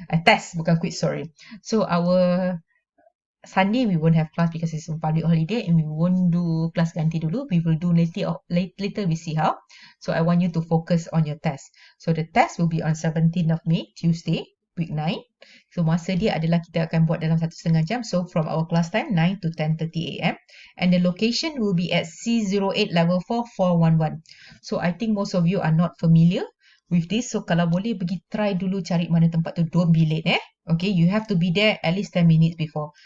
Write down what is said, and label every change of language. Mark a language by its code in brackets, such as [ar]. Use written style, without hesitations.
[en] Test, bukan quiz, sorry. So our Sunday we won't have class because it's a public holiday and we won't do class ganti dulu. We will do later we see how. So I want you to focus on your test. So the test will be on 17th of May, Tuesday, week 9. [ms] So masa dia adalah kita akan buat dalam 1.5 jam. [en] So from our class time 9 to 10:30 AM, and the location will be at C08 level 4 411. So I think most of you are not familiar with this. So kalau boleh pergi try dulu cari mana tempat tu, don't be late Okay, you have to be there at least 10 minutes before.